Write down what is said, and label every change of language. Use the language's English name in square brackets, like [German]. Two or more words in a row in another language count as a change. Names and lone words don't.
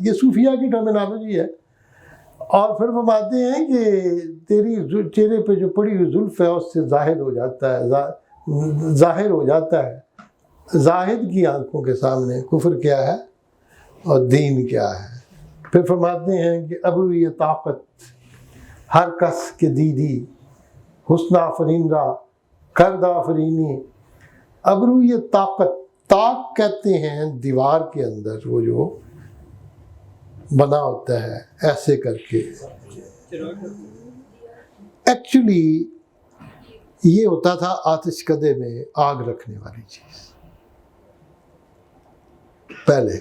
[Urdu] یہ صوفیہ کی ٹرمینالوجی ہے. اور پھر فرماتے ہیں کہ تیری چہرے پہ جو پڑی ہوئی زلف ہے اس سے ظاہر ہو جاتا ہے، ظاہر ہو جاتا ہے زاہد کی آنکھوں کے سامنے کفر کیا ہے اور دین کیا ہے. پھر فرماتے ہیں کہ [Persian] ابو یہ طاقت ہر کس کے دیدی، حسن آفرین را کرد آفرینی. [Urdu] ابرو یہ طاقت، طاق کہتے ہیں دیوار کے اندر وہ جو بنا ہوتا ہے ایسے کر کے. ایکچولی یہ ہوتا تھا آتش کدے میں آگ رکھنے والی چیز پہلے.